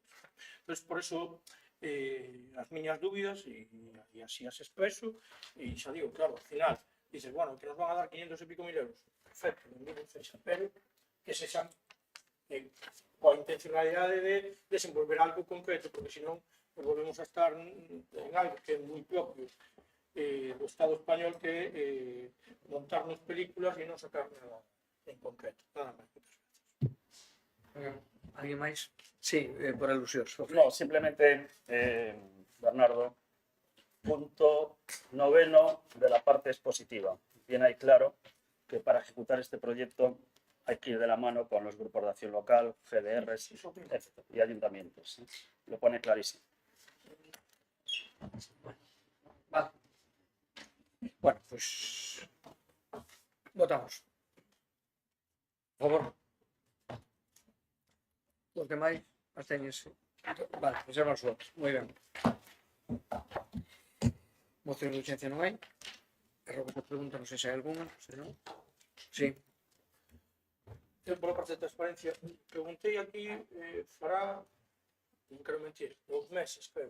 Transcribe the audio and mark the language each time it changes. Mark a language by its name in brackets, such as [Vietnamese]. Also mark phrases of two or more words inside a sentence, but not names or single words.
[Galician] Entón, [Spanish] por eso, [Galician] as miñas dúbidas, e así as expreso, e xa digo, claro, ao final, dices, bueno, [Spanish] que nos van a dar [Galician] 500 e pico mil euros, perfecto, benvido sexa, pero que sexan coa intencionalidade de desenvolver algo concreto, porque senón volvemos a estar en algo que é moi propio do Estado español, que montarnos películas e non sacar nada en concreto, nada máis. Alguén máis? Sí, por alusións. [Spanish] No, simplemente, Bernardo, punto 9 de la parte expositiva. Bien hay claro que para ejecutar este proyecto hay que ir de la mano con los grupos de acción local, GDRs, etc. y ayuntamientos. Lo pone clarísimo. Vale. Bueno, pues votamos. [Galician] Por favor. Los demais, abstéñense. Vale, reservan os votos. Moi ben. Moción de urgencia non hai. Rogo por pregunta, non sei se hai alguna. Se non. Sí. Eu, pola parte de transparencia, preguntei aquí, fará, non quero mentir, 2 meses, creo.